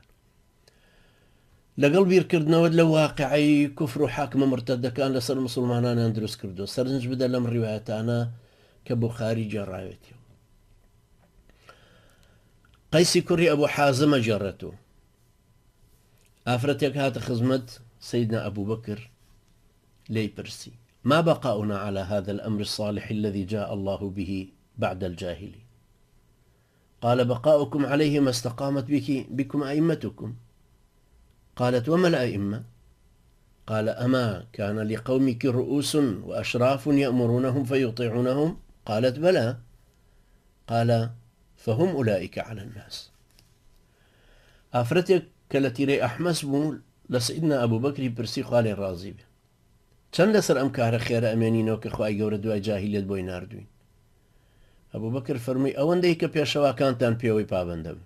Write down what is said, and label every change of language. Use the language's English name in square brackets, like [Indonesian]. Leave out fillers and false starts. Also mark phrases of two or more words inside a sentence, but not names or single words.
[Central Kurdish] لەگەڵ بیرکردنەوە لە واقعی کوفر و حاکمە مرتەدەکان لەسەر مسلمانانیان دروست کردو. سەرنج بدە لەم ڕیوایەتانە کە بوخاری جێڕاوێتی. قەیسی کوڕی ئەبوو حازمە جێڕێتەوە. ئافرەتێک هاتە خزمەت سەیدنا ئەبوو بەکر لێی پرسی [Arabic] ما بقاؤنا على هذا الأمر الصالح الذي جاء الله به بعد الجاهلي؟ قال بقاؤكم عليه ما استقامت بكم أئمتكم. قالت وما الأئمة؟ قال أما كان لقومك رؤوس وأشراف يأمرونهم فيطيعونهم؟ قالت بلى. قال فهم أولئك على الناس. [Central Kurdish] ئافرەتێک کە لە تیرەی ئەحمەس بوو لە سیدنا ئەبوو بەکری پرسی خوا لێی ڕازی بێ، چەند لەسەر ئەم کارە خێرە ئەمێنینەوە کە خوای گەورە دوای جاهیلیەت بۆی ناردوین؟ ئەبوو بەکر فەرمووی ئەوەندەی کە پێشەواکانتان پێوەی پابەندە بن.